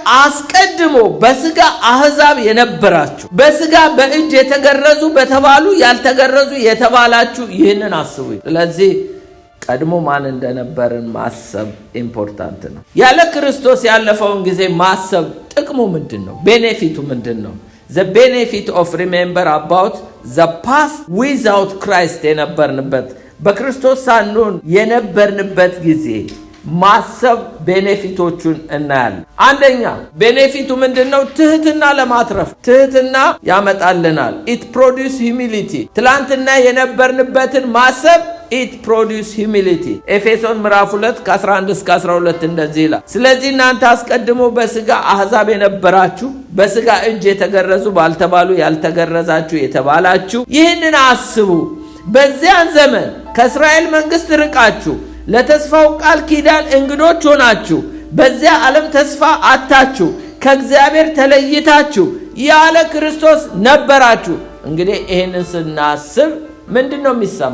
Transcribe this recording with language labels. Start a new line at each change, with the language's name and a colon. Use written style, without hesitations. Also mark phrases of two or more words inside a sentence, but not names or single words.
Amharic: አስቀድሞ በስጋ አሕዛብ የነበራችሁ፣ በስጋ በእጅ የተገረዙ በተባሉ ያልተገረዙ የተባላችሁ ይህንን አስቡ። ስለዚህ ቀድሞ ማን እንደነበርን ማሰብ ኢምፖርታንት ነው። ያለ ክርስቶስ ያለፈውን ጊዜ ማሰብ ጥቅሙ ምንድን ነው? ቤኔፊቱ ምንድን ነው?
English: the benefit of remember about the past without Christ
Amharic: የነበርንበት በክርስቶስ ሳንሆን የነበርንበት ጊዜ ማሰብ ቤኔፊቶቹን እናያለን። አንደኛ ቤኔፊቱ ምንድነው? ትህትና ለማትረፍ ትህትና ያመጣልናል።
English: it produce humility።
Amharic: ትላንትና የነበርንበትን ማሰብ
English: it produce humility።
Amharic: ኤፌሶን ምዕራፍ 2:11-12 እንደዚህ ይላል። ስለዚህ እናንተ አስቀድሞ በስጋ አሕዛብ የነበራችሁ፣ በስጋ እጅ የተገረዙ ባልተባሉ ያልተገረዛችሁ የተባላችሁ ይህንን አስቡ። በዚያን ዘመን ከእስራኤል መንግስት ርቃችሁ ለተስፋው ቃል ኪዳን እንግዶች ሆናችሁ በዚያ ዓለም ተስፋ አታችሁ ከእግዚአብሔር ተለይታችሁ ያለ ክርስቶስ ነበራችሁ። እንግዲህ ይህንን ስናስብ ምንድን ነው የሚሰማ?